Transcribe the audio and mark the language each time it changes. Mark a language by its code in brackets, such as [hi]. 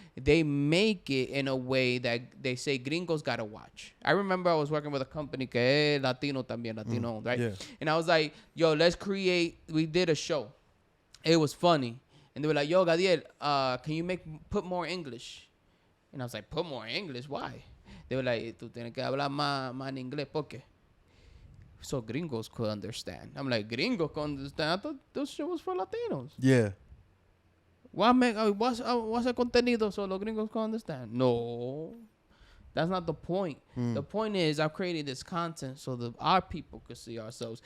[en] They make it in a way that they say gringos gotta watch. I remember I was working with a company [es] que es Latino también, Latino, [en] right? Yeah. And I was like, yo, we did a show. It was funny. And they were like, yo, Gadiel, can you put more English? And I was like, put more English? Why? They were like, [es] tú tienes que hablar más en inglés, ¿por qué? [en] So gringos could understand. I'm like, gringos could understand? I thought this shit was for Latinos. Yeah. What's [es] el contenido [en] so [es] los gringos [en] could understand? No. That's not the point. The point is I'm creating this content so that our people could see ourselves.